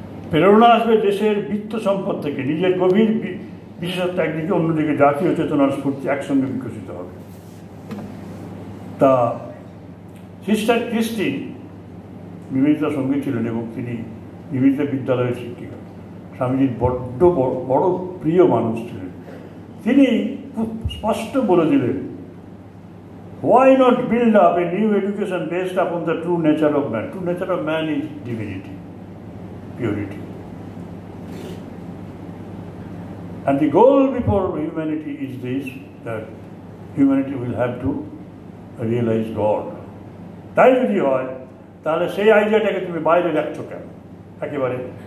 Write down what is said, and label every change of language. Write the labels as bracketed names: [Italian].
[Bangla] প্রেরণা আসবে দেশের বিত্ত সম্পদ থেকে, নিজের গভীর বিশেষত্ব একদিকে, অন্যদিকে জাতীয় চেতনার স্ফূর্তি একসঙ্গে বিকশিত হবে। তা সিস্টার ক্রিস্টি নিবেদিতার সঙ্গে ছিলেন এবং তিনি নিবেদিতা বিদ্যালয়ের শিক্ষিকা, স্বামীজির বড্ড বড় প্রিয় মানুষ ছিলেন। তিনি খুব স্পষ্ট বলে দিলেন, [English] why not build up a new education based upon the true nature of man? True nature of man is divinity, purity. And the goal before humanity is this, that humanity will have to realize God. [Bangla] তাই যদি হয় তাহলে সেই আইডিয়াটাকে তুমি বাইরে রাখছো কেন একেবারে?